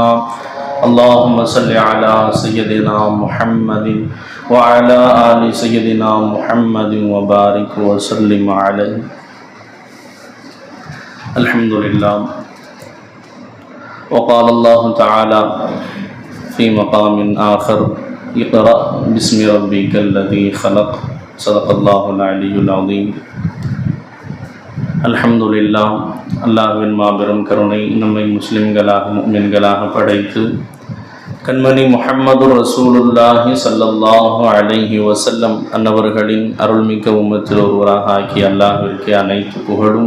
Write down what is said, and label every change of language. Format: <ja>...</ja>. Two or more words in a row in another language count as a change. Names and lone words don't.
<ar>اللهم صل على سيدنا محمد وعلى آل سيدنا محمد وبارك وسلم عليه. الحمد لله. وقال الله تعالى في مقام آخر: اقرأ باسم ربك الذي خلق. صدق الله العلي العظيم. الحمد لله.</ar> <ta>அல்லாஹ்வின் மாபெரும் கருணை நம்மை முஸ்லிம்களாக முஃமின்களாக படைத்து கண்மணி முஹம்மது</ta> <ar>رسول الله صلى الله عليه وسلم</ar> <ta>அன்னவர்களின் அருள்மிக்க உம்மத்தில் ஒருவராக ஆக்கி அல்லாஹ்விற்கு அனைத்து புகழும்.</ta>